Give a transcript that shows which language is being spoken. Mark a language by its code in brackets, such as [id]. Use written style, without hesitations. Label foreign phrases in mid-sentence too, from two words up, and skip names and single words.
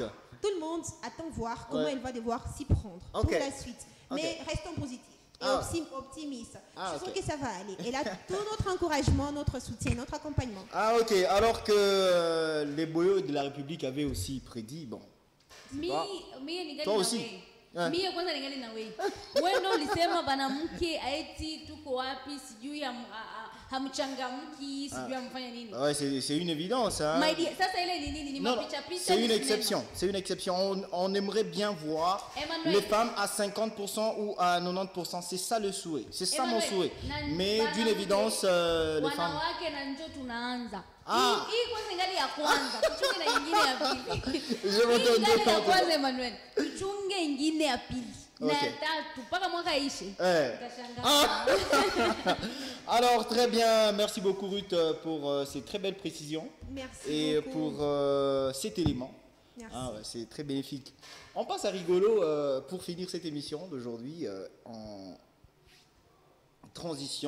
[fr] Tout le monde attend voir comment elle va devoir s'y prendre pour la suite. Mais restons positifs et optimistes. Je suis sûre que ça va aller. Elle a tout notre encouragement, notre soutien, notre accompagnement. Alors que les boyaux de la République avaient aussi prédit, bon. Toi aussi. [sw] Mie kwanza ningali na wewe. Wewe ndio ulisema bana mke aeti tuko wapi sijui hamchangamki sijui amfanya nini. [fr] C'est une évidence hein. [sw] Sasa ile ni nini? Ni mapicha picha. [fr] C'est une exception. C'est une exception. On aimerait bien voir les femmes à 50% ou à 90%. C'est ça le souhait. C'est ça mon souhait. Mais d'une évidence les femmes. [sw] Wanawake na njoo tunaanza. Hii kwanza ngali ya kwanza. Tuchunge na nyingine ya pili. [fr] Je m'entends [sw] ya kwanza Emmanuel. Tuchunge nyingine ya pili. Na tatu mpaka mwaka ishe. [fr] Alors très bien, merci beaucoup Ruth pour ces très belles précisions. Merci et beaucoup. Pour cet élément. Merci. C'est très bénéfique. On passe à rigolo pour finir cette émission d'aujourd'hui en transition.